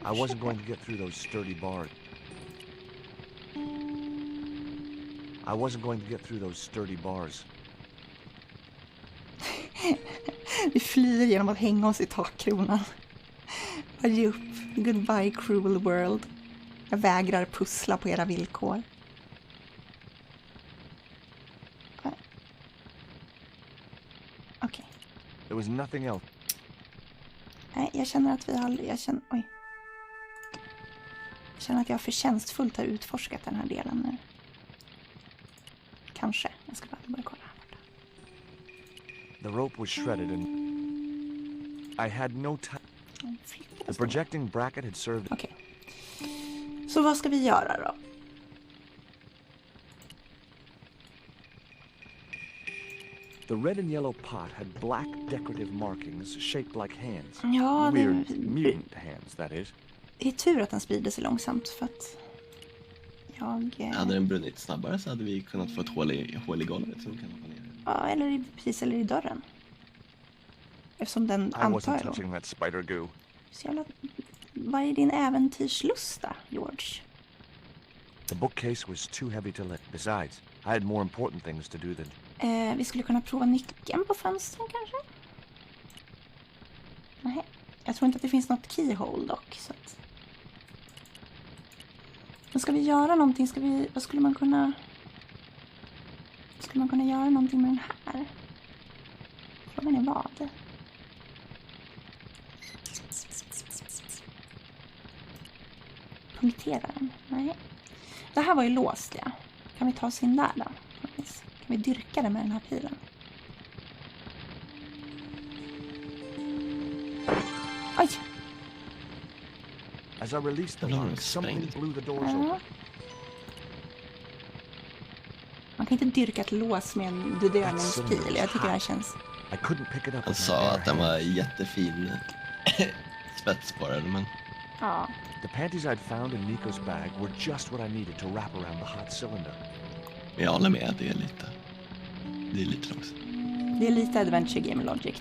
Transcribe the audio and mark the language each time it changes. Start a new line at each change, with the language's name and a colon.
English: I wasn't going to get through those sturdy bars. I wasn't going to get through those sturdy bars.
Swedish: Vi flyr genom att hänga oss i takkronan. Bara ge upp.
English: Goodbye cruel world.
Swedish: Jag vägrar pussla på era villkor. Okej.
English: There was nothing else.
Swedish: Nej, jag känner att vi har... Jag känner att jag förtjänstfullt har utforskat den här delen nu. Kanske. Jag ska bara börja kolla här borta.
English: The rope was shredded and I had no time. The projecting bracket had served.
Swedish: Okej. Så vad ska vi göra då?
English: The red and yellow pot had black decorative markings shaped like hands.
Swedish: Ja,
English: Weird mutant hands, that is.
Swedish: Det är tur att den sprider sig långsamt för att Hade den brunnit snabbare så hade vi kunnat få ett hål i golvet som kan hoppa ner. Ja, eller i dörren. Eftersom den
English: I
Swedish: antar
English: wasn't
Swedish: jag då.
English: touching that spider goo.
Swedish: Så jävla... Vad är din äventyrslusta, George?
English: The bookcase was too heavy to lift. Besides, I had more important things to do than...
Swedish: Vi skulle kunna prova nyckeln på fönstren kanske? Nej, jag tror inte att det finns något keyhole dock. Så att... Men ska vi göra någonting? Vad skulle man kunna... Skulle man kunna göra någonting med den här? Frågan är vad? Punktera den? Nej. Det här var ju låst, ja. Kan vi ta oss in där då? Kan vi dyrka det med den här pilen? Oj!
English: As I released the lock, something blew the doors open.
Swedish: Man kan inte dyrka ett lås med en bedövningspil. Jag tycker det här känns...
English: I couldn't pick it up.
Swedish: Han sa att den var jättefin spets på den, men... Ja.
English: The panties I'd found in Nico's bag were just what I needed to wrap around the hot cylinder.
Swedish: Jag håller med, det är lite långsamt. Det är lite
English: Adventure Game Logic